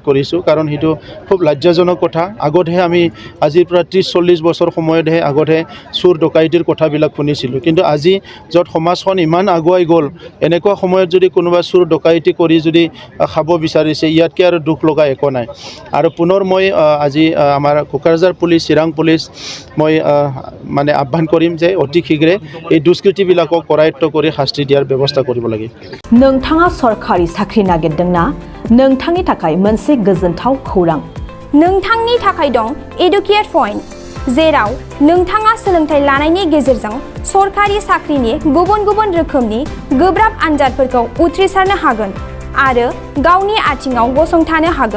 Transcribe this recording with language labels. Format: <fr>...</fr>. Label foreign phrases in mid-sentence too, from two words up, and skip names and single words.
<as>কৰিছোঁ কাৰণ সেইটো খুব লজ্জাজনক কথা আগতহে আমি আজিৰ পৰা 30-40 বছৰ সময়তহে আগতহে চুৰ ডকাইতিৰ কথাবিলাক শুনিছিলোঁ কিন্তু আজি য'ত সমাজখন ইমান আগুৱাই গ'ল এনেকুৱা সময়ত যদি কোনোবা চুৰ ডকাইতি কৰি যদি খাব বিচাৰিছে ইয়াতকৈ আৰু দুখ লগা একো নাই আৰু পুনৰ মই আজি আমাৰ কোকৰাঝাৰ পুলিচ চিৰাং পুলিচ মই মানে আহ্বান কৰিম যে অতি শীঘ্ৰে এই দুষ্কৃতিবিলাকক কৰায়ত্ব কৰি শাস্তি দিয়াৰ ব্যৱস্থা কৰিব লাগে</as> <brx>नोंथाङा सरकारि साख्रि नागिरदोंना नोंथांनि थाखाय मोनसे गोजोनथाव खौरां नोंथांनि थाखाय दं एडुकेट पइन्ट जेराव नोंथाङा सोलोंथाइ लानायनि गेजेरजों सरकारि साख्रिनि गुबुन गुबुन रोखोमनि गोब्राब आनजादफोरखौ उथ्रिसारनो हागोन आरो गावनि आथिङाव गसंथानो हागोन</brx>